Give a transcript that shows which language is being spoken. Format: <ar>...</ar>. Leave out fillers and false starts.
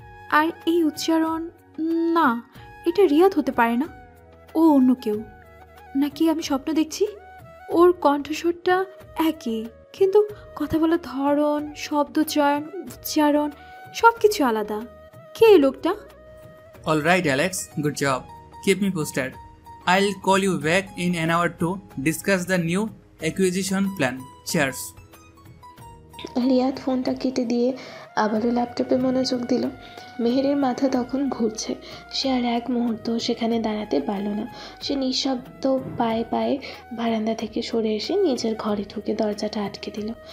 <bn>আর এই উচ্চারণ, না, এটা রিয়াদ হতে পারে না। ও অন্য কেউ নাকি আমি স্বপ্ন দেখছি? ওর কণ্ঠস্বরটা একই, কিন্তু কথা বলার ধরন, শব্দচয়ন, উচ্চারণ সব কিছু আলাদা। কে এই লোকটা?</bn> <en>All right, Alex. Good job. Keep me posted. I'll call you back in an hour to discuss the new acquisition plan. Cheers.</en> <bn>Riyad ফোনটা কেটে দিয়ে আবারও ল্যাপটপে মনোযোগ দিল। মেহেরের মাথা তখন ঘুরছে। সে আর এক মুহূর্ত সেখানে দাঁড়াতে পারল না। সে নিঃশব্দ পায়ে পায়ে বারান্দা থেকে সরে এসে নিজের ঘরে ঢুকে দরজাটা আটকে দিল।</bn>